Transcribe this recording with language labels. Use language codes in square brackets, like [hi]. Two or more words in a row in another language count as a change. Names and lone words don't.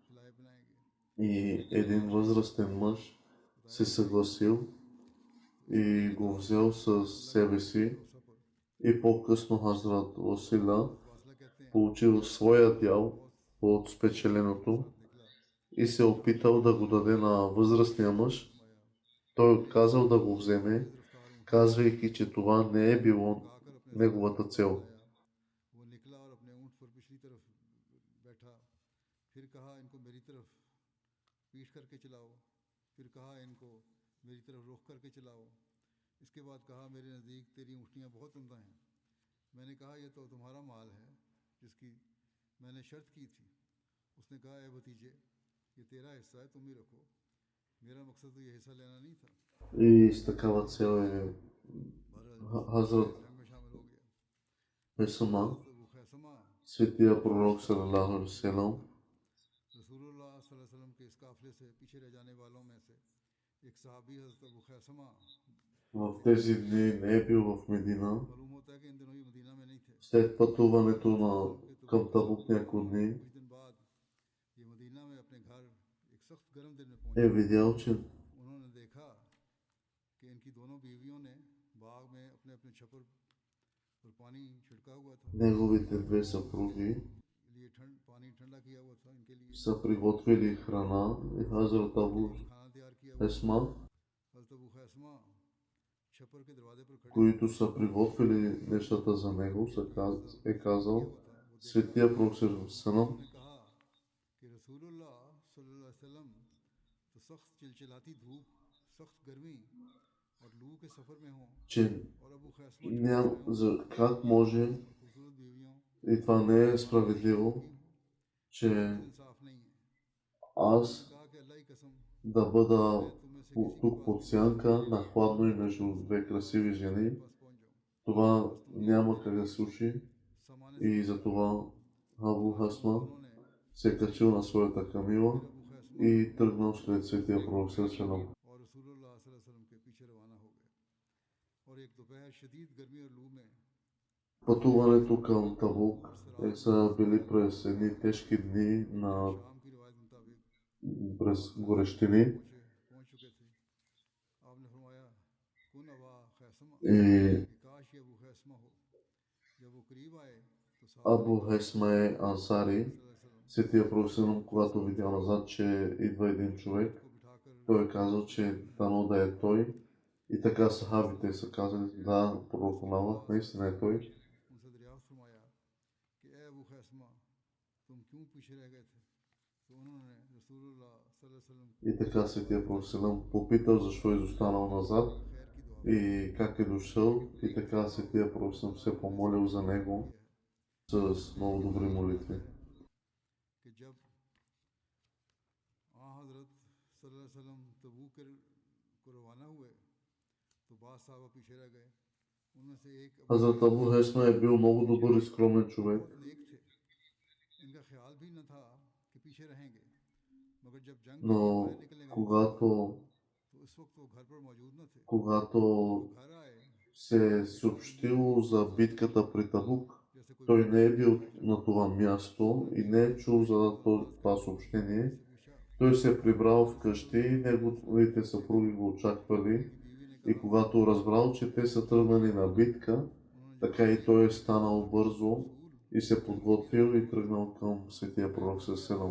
[bg] и един възрастен мъж се съгласил и го взел със себе си и по-късно Хазрат Уасила получил своя дял от спечеленото и се опитал да го даде на възрастния мъж. Той отказал да го вземе, казвайки, че това не е било неговата цел. [ur] اس کے بعد کہا میرے نزدیک تیری اونٹنیاں بہت عمدہ ہیں. میں نے کہا یہ تو تمہارا مال ہے جس کی میں نے شرط کی تھی. اس نے کہا اے بھتیجے یہ تیرا حصہ ہے، تم ہی رکھو، میرا مقصد تو یہ حصہ لینا نہیں تھا. [bg] И с такава цел е Хазрат Хесама, светия пророк [ar] صلى الله عليه وسلم, [ur] रसूलुल्लाह [ar] صلی اللہ علیہ وسلم [ur] کے اس قافلے سے پیچھے رہ جانے والوں میں سے ایک صحابی حضرت ابو خیثمہ [bg] В тези дни не е бил в Медина. [ur] معلوم ہوتا ہے کہ ان دنوں یہ مدینہ میں نہیں تھے. [bg] След пътуването [ur] کے تو [bg] към Табук няколко дни [ur] کچھ دن بعد یہ مدینہ میں اپنے گھر ایک سخت گرم دن میں [bg] е [ur] पहुंचे। [bg] видял, че [ur] انہوں نے دیکھا کہ ان کی دونوں بیویوں نے باغ میں اپنے اپنے چھپر پر پانی چھڑکا ہوا تھا. [bg] неговите две съпруги [ur] لیے پانی ٹھنڈا کیا ہوا تھا ان کے لیے. [bg] са приготвили храна и Хазрат Абу [ur] کھانا تیار کیا ہوا. [bg] Хесма, [ur] حضرت ابو خیثمہ چھپر کے دروازے پر کھڑے [bg] които са приготвили нещата за него, е казал Светия Пророк Сърсалам, [ur] نے کہا کہ رسول اللہ [ar] صلی اللہ علیہ وسلم [ur] تو سخت چلچلاتی دھوپ، سخت گرمی اور لو کے سفر میں ہوں [bg] че [ur] اور ابو خیثمہ [bg] как може [ur] خوبصورت بیویوں [bg] и това не е справедливо, че [ur] انصاف نہیں ہے. [bg] аз [ur] کہا کہ اللہ کی قسم [bg] да бъда [ur] تم میں سے [bg] тук под сянка на хладно и между две красиви жени. [ur] پاس پہنچ جاؤں. [bg] Това няма как да се случи [ur] समाने [bg] и затова Абу Хасма [ur] उन्होंने [bg] се е качил на своята камила [ur] अबू खैसमा [bg] и тръгнал след Светия Пророк Сърсалам. [ur] اور رسول اللہ [ar] صلی اللہ علیہ وسلم [ur] کے پیچھے روانہ ہو گئے اور ایک دوپہر شدید گرمی اور لو میں [bg] Пътуването към Табук са били през едни тежки дни на [ur] شام کی روایت مطابق [bg] през горещини [ur] پہنچ چکے تھے. آپ نے فرمایا کن ابا خیثمہ [bg] и [ur] کہ کاش یہ ابو خیثمہ ہو۔ جب وہ قریب آئے تو صاحب [bg] Абу Хесме Ансари, [ar] صلی اللہ علیہ وسلم [bg] Светия Пророк Сърсалам, когато видял назад, че идва един човек, [ur] کو بٹھا کر [bg] той е казал, че дано да е той. И така сахабите са казали, да, пророк Аллах, наистина е той. [ur] ان سے دریافت فرمایا کہ اے ابو خیثمہ تم کیوں پیچھے رہ گئے تھے. تو انہوں نے رسول اللہ [ar] صلی اللہ علیہ وسلم [bg] И така Светия Пророк Сърсалам попитал защо е изостанал назад [ur] خیر کی دعا [bg] и как е дошъл. И така Светия Пророк Сърсалам се помолил за него с много добри молитви. [ur] کہ جب حضرت [ar] صلی اللہ علیہ وسلم [ur] تبوک کو روانہ ہوئے تو بعض صحابہ پیچھے رہ گئے. ان میں سے ایک [bg] Хазрат Абу Хесма е бил много добър и скромен човек, [ur] بہت نیک تھے. ان کا خیال بھی نہ تھا کہ پیچھے رہیں گے، مگر جب جنگ کے لیے [bg] но [ur] باہر نکلنے کا [bg] когато, [ur] تو اس وقت وہ گھر پر موجود نہ تھے. [bg] когато [ur] گھر آئے [bg] се е съобщило за битката при Табук, [ur] جیسے کوئی [bg] той не е бил на това място и не е чул за това съобщение. [ur] سے پوچھا. [bg] Той се е прибрал вкъщи и неговите съпруги го очаквали. [ur] بیوی نے [bg] И когато разбрал, че те са тръгнали на битка, така и той е станал бързо и се подготвил и тръгнал към Светия Пророк Сърсалам.